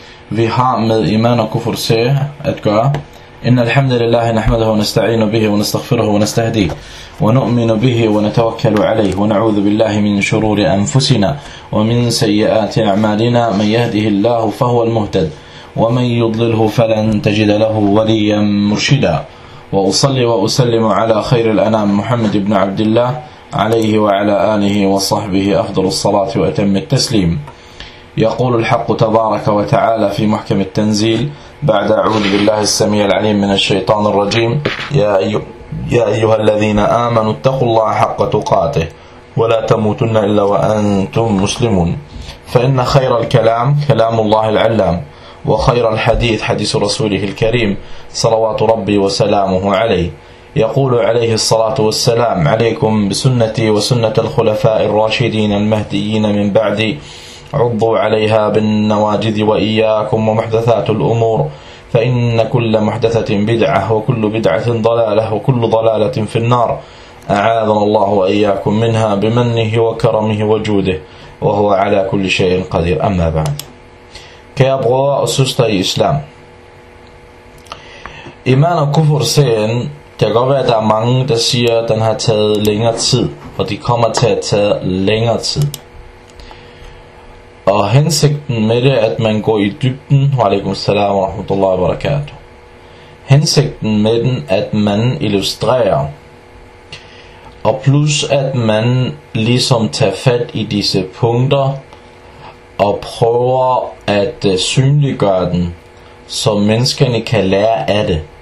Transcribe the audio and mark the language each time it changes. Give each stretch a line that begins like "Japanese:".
Danish: Vi har med iman og kufur sag at gøre.
Arabic: Inna alhamdulillahi nahmaduhu wa nasta'inu bihi wa nastaghfiruhu wa nastahdi wa nu'minu bihi wa natawakkalu alayhi wa na'udhu billahi min shururi anfusina wa min sayyiati a'malina man yahdihillahu fahuwa al-muhtad wa man yudlilhu falan tajid lahu waliyan murshida wa usalli wa usallimu ala khayril anam Muhammad ibn Abdullah عليه وعلى آله وصحبه أفضل الصلاة وأتم التسليم. يقول الحق تبارك وتعالى في محكم التنزيل بعد أعوذ بالله السميع العليم من الشيطان الرجيم: يا أيها الذين آمنوا اتقوا الله حق تقاته ولا تموتن إلا وأنتم مسلمون. فإن خير الكلام كلام الله العلام وخير الحديث حديث رسوله الكريم صلوات ربي وسلامه عليه. يقول عليه الصلاة والسلام: عليكم بسنتي وسنة الخلفاء الراشدين المهديين من بعدي، عضوا عليها بالنواجذ وإياكم ومحدثات الأمور، فإن كل محدثة بدعة وكل بدعة ضلالة وكل ضلالة في النار، أعاذنا الله وإياكم منها بمنه وكرمه وجوده، وهو على كل شيء قدير. أما بعد، كي أبغوا أسستي إسلام إيمان كفر سين.
Danish: Det kan godt være, at der er mange, der siger, at den har taget længere tid, og de kommer til at tage længere tid. Og hensigten med det, at man går i dybden,
Arabic: alaikum salam wa rahmatullahi wa barakatuh.
Danish: Hensigten med den, at man illustrerer, og plus at man ligesom tager fat i disse punkter, og prøver at synliggøre den, så menneskerne kan lære af det.